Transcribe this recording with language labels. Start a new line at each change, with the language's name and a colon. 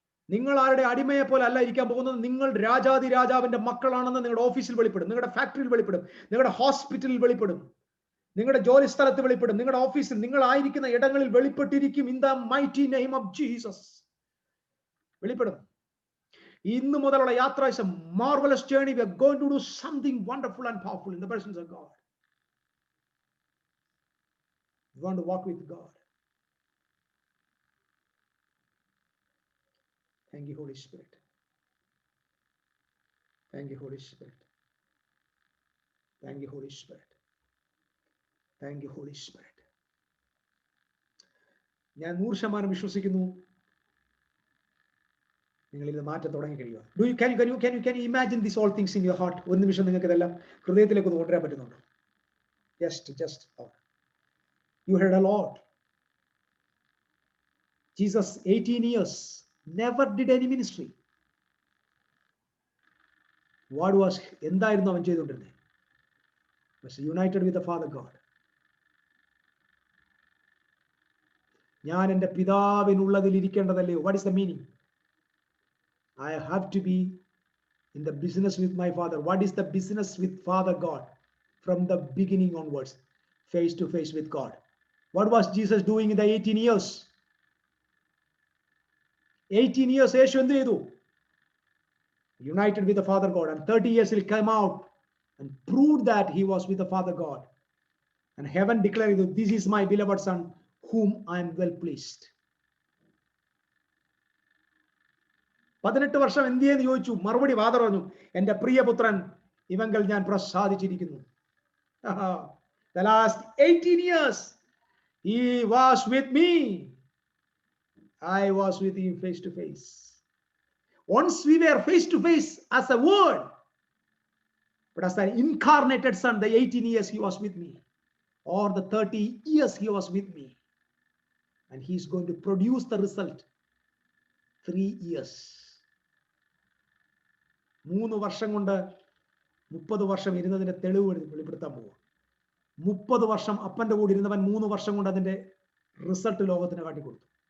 Malayalam: നിങ്ങൾ ആരുടെ അടിമയെ പോലെ അല്ല ഇരിക്കാൻ പോകുന്നത്. നിങ്ങൾ രാജാതി രാജാവിന്റെ മക്കളാണെന്ന് നിങ്ങളുടെ ഓഫീസിൽ വെളിപ്പെടും, നിങ്ങളുടെ ഫാക്ടറിയിൽ വെളിപ്പെടും, നിങ്ങളുടെ ഹോസ്പിറ്റലിൽ വെളിപ്പെടും, നിങ്ങളുടെ ജോലി സ്ഥലത്ത് വെളിപ്പെടും, നിങ്ങളുടെ ഓഫീസിൽ, നിങ്ങൾ ആയിരിക്കുന്ന ഇടങ്ങളിൽ വെളിപ്പെട്ടിരിക്കും.
English: in the mighty name of Jesus
Malayalam: വെളിപ്പെടും. ഇന്ന് മുതലുള്ള യാത്ര
English: is a marvelous journey. We are going to do something wonderful and powerful in the presence of God. We want to walk with God. Thank you, Holy Spirit. Thank you, Holy Spirit. Thank you, Holy Spirit. Thank you, Holy Spirit.
Malayalam: ഞാൻ 100% വിശ്വസിക്കുന്നു, നിങ്ങൾ ഇത് മാറ്റം തുടങ്ങി കഴിയുക.
English: Can you imagine these all things in your heart?
Malayalam: ഒരു നിമിഷം നിങ്ങൾക്ക് ഇതെല്ലാം ഹൃദയത്തിലേക്ക് ഒന്ന് കൊണ്ടുവരാൻ പറ്റുന്നുണ്ടോ?
English: Just you heard a lot. Jesus 18 years never did any ministry. What was
Malayalam: എന്തായിരുന്നു അവൻ ചെയ്തുകൊണ്ടിരുന്നത്?
English: Was united with the Father God.
Malayalam: ഞാൻ എൻ്റെ പിതാവിനുള്ളതിൽ ഇരിക്കേണ്ടതല്ലയോ?
English: What is the meaning? I have to be in the business with my Father. What is the business with Father God? From the beginning onwards, face to face with God. What was Jesus doing in the 18 years?
Malayalam: 18 years യേശു എന്ത് ചെയ്തു?
English: United with the Father God, and 30 years he'll come out and prove that he was with the Father God. And heaven declared, this is my beloved Son, whom I am well pleased.
Malayalam: 18 വർഷം എന്ത് ചെയ്യുന്നു ചോദിച്ചു. മറുപടി father പറഞ്ഞു, എൻ്റെ പ്രിയപുത്രൻ ഇവങ്കൽ ഞാൻ പ്രസാദിച്ചിരിക്കുന്നു.
English: The last 18 years he was with me. I was with him face to face. Once we were face to face as a word, but as an incarnated Son, the 18 years he was with me, or the 30 years he was with me, and he is going to produce the result 3 years.
Malayalam: 3 വർഷം കൊണ്ട് 30 വർഷം ഇരുന്നതിന്റെ തെളിവ് വെളിപ്പെടുത്താൻ പോവുക. 30 വർഷം അപ്പന്റെ കൂടെ ഇരുന്നവൻ 3 വർഷം കൊണ്ട് അതിന്റെ റിസൾട്ട് ലോകത്തിന് കാട്ടിക്കൊടുത്തു.